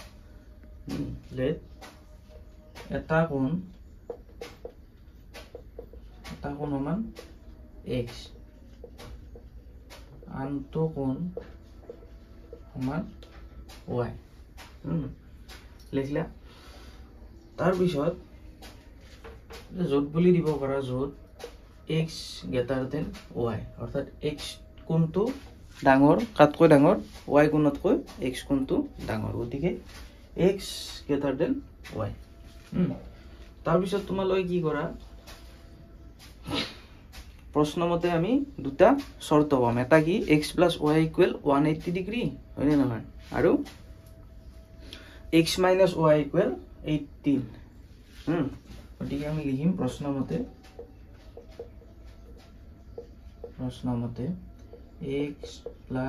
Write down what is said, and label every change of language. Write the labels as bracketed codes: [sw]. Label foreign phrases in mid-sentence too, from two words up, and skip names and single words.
[as] এটা কোণ সমান x আনটো কোণ সমান y লিখিলা তাৰ পিছত য'ত বুলি দিব পাৰা য'ত [en] x greater than y [as] অৰ্থাৎ x কোণটো ডাঙৰ কাতকৈ ডাঙৰ y কোণতকৈ x কোণটো ডাঙৰ গতিকে [en] x greater than y [as] তাৰ পিছত তোমালোকে কি কৰা প্ৰশ্ন মতে আমি দুটা শৰ্ত পাম এটা কি [en] x plus y equal 180 [as] ডিগ্ৰী হয়নে নহয় আৰু [en] x minus y equal 18 [as] গতিকে আমি লিখিম প্ৰশ্ন মতে [en] x plus